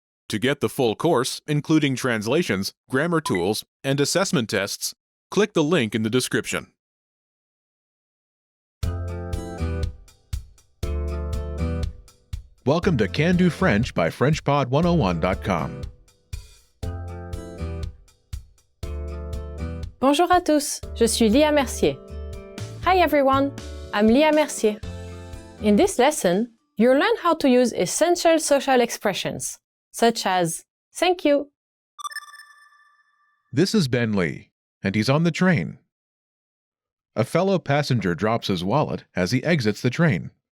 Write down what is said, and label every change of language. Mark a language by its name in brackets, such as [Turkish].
[English] To get the full course, including translations, grammar tools, and assessment tests, click the link in the description. Welcome to Can Do French by FrenchPod101.com. [French] Bonjour à tous, je suis Lia Mercier. [English] Hi everyone, I'm Lia Mercier. In this lesson, you'll learn how to use essential social expressions, such as thank you. This is Ben Lee, and he's on the train. A fellow passenger drops his wallet as he exits the train.